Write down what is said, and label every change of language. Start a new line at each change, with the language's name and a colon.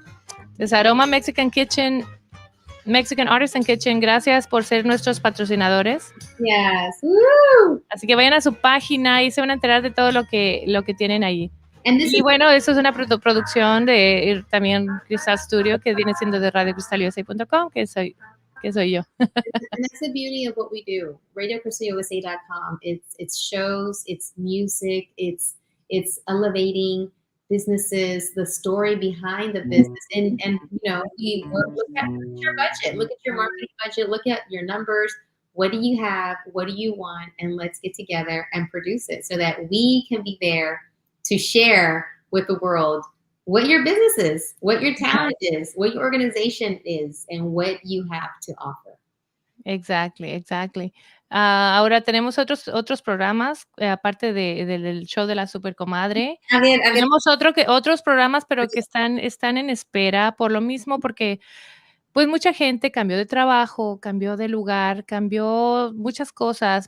Spanish: Entonces, Aroma Mexican Kitchen, Mexican Artisan Kitchen, gracias por ser nuestros patrocinadores.
English: Yes. Woo!
Spanish: Así que vayan a su página y se van a enterar de todo lo que tienen ahí.
English: And this
Spanish: Y
English: is,
Spanish: bueno, eso es una producción de también Crystal Studio, que viene siendo de radiocristaliusa.com, que soy yo.
English: and that's the beauty of what we do. RadioCrystalUSA.com. It's shows, it's music, it's elevating businesses, the story behind the business, and we look at your budget, look at your marketing budget, look at your numbers. What do you have? What do you want? And let's get together and produce it so that we can be there to share with the world what your business is, what your talent is, what your organization is, and what you have to offer. Exactly.
Spanish: Ahora tenemos otros programas, aparte del show de la Super Comadre. Tenemos otros programas, pero que están en espera por lo mismo, porque pues mucha gente cambió de trabajo, cambió de lugar, cambió muchas cosas.